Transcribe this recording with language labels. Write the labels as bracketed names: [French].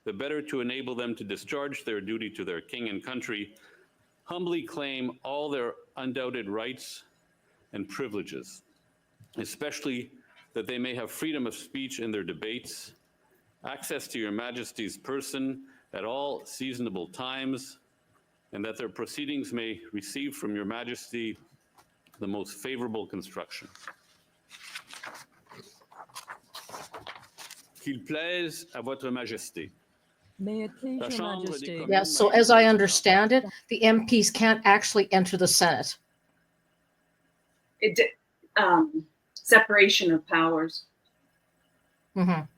[English] the better to enable them to discharge their duty to their king and country, humbly claim all their undoubted rights and privileges, especially that they may have freedom of speech in their debates, access to your majesty's person at all seasonable times, and that their proceedings may receive from your majesty the most favorable construction. [French] Qu'il plaise à votre majesté. [English] May it please your majesty. Yes, so as I understand it, the MPs can't actually enter the Senate. Separation of powers. Mm-hmm.